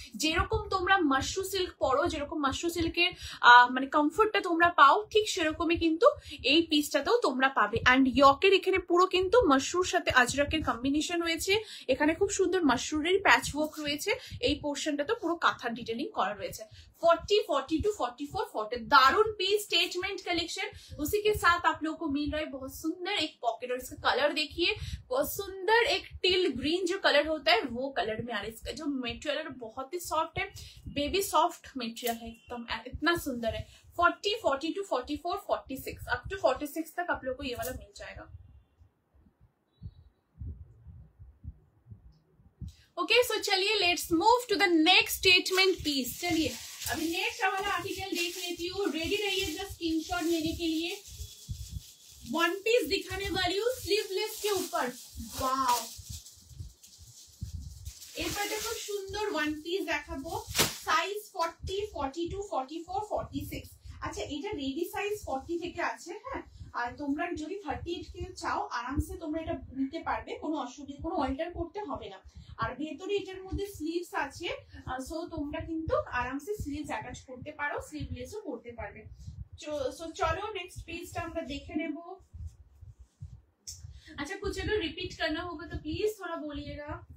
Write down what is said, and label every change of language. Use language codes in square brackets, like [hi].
[bn] যেরকম তোমরা মাশরু সিল্ক পরো, যেরকম মাশরু সিল্কের মানে কমফোর্টটা তোমরা পাও, ঠিক সেরকমই কিন্তু এই পিসটাতেও তোমরা পাবে। অ্যান্ড ইয়কের এখানে পুরো কিন্তু মাশরুর সাথে আজরাকের কম্বিনেশন রয়েছে। এখানে খুব সুন্দর মাশরুরের প্যাচ ওয়ার্ক রয়েছে। এই পোর্শনটাতে পুরো কাঁথার ডিটেলিং করা রয়েছে। [hi] 40, 42, 44, 40 दारुण पीस स्टेटमेंट कलेक्शन। उसी के साथ आप लोगों को मिल रहा है बहुत सुंदर एक पॉकेट, और इसका कलर देखिए बहुत सुंदर एक टिल ग्रीन जो कलर होता है वो कलर में आ रहा है। इसका जो मटेरियल बहुत ही सॉफ्ट है, बेबी सॉफ्ट मटेरियल है, एकदम इतना सुंदर है। 40, 42, 44, 46 अप टू 46 तक आप लोगों को ये वाला मिल जाएगा। [en] Okay so चलिए let's move to the next statement piece. [hi] चलिए अभी नेक्स्ट वाला आर्टिकल देख लेती हूँ, रेडी रहिएगा स्क्रीनशॉट लेने के लिए। वन पीस दिखाने वाली हूँ स्लीवलेस के ऊपर। [bn] वाओ, এরপর দেখো সুন্দর ওয়ান পিস দেখাবো। সাইজ 40, 42, 44, 46। আচ্ছা এটা রেডি সাইজ 40 থেকে আছে, হ্যাঁ আর তোমরা যদি 38 কে চাও আরামসে তোমরা এটা নিতে পারবে, কোনো অসুবিধা, কোনো অল্টার করতে হবে না। আর ভেতরে এটার মধ্যে স্লিভস আছে, সো তোমরা কিন্তু আরামসে স্লিভস অ্যাটাচ করতে পারো, স্লিভলেসও করতে পারবে। সো চলো নেক্সট পেজটা আমরা দেখে নেব। [hi] अच्छा कुछ अगर रिपीट करना होगा तो प्लीज थोड़ा बोलिएगा।